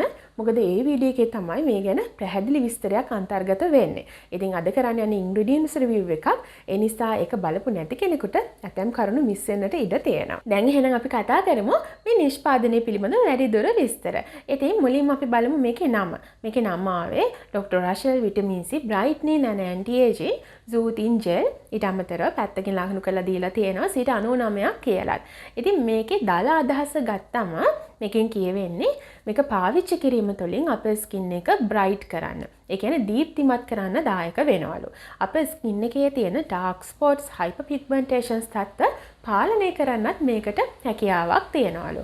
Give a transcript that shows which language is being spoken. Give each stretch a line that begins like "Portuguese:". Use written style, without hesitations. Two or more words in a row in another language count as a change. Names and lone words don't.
Sinhala: මොකද මේ වීඩියෝ එකේ තමයි මේ ගැන පැහැදිලි විස්තරයක් අන්තර්ගත වෙන්නේ. ඉතින් අද කරන්න යන්නේ
English: ingredients review
Sinhala: එකක්. ඒ නිසා ඒක බලපු නැති කෙනෙකුට ඇතම් කරුණු මිස් වෙන්නට ඉඩ තියෙනවා. දැන් එහෙනම් අපි කතා කරමු මේ නිෂ්පාදනය පිළිබඳව වැඩිදුර විස්තර. ඉතින් මුලින්ම අපි බලමු මේකේ නම. මේකේ නම ආවේ Dr Rashel vitamin C brightening and anti-aging soothing gel. ඊට අමතරව පැත්තකින් ලකුණු කරලා දීලා තියෙනවා 99ක් කියලා. ඉතින් මේකේ දාලා අදහස ගත්තම මේකෙන් කියවෙන්නේ මේක පාවිච්චි කිරීම තුළින් අපේ ස්කින් එක බ්‍රයිට් කරන්න. ඒ කියන්නේ දීප්තිමත් කරන්න දායක වෙනවලු. අපේ ස්කින් එකේ තියෙන
English: dark spots,
Sinhala: hyperpigmentations තත්ත්ව පාලනය කරන්නත් මේකට හැකියාවක් තියෙනවලු.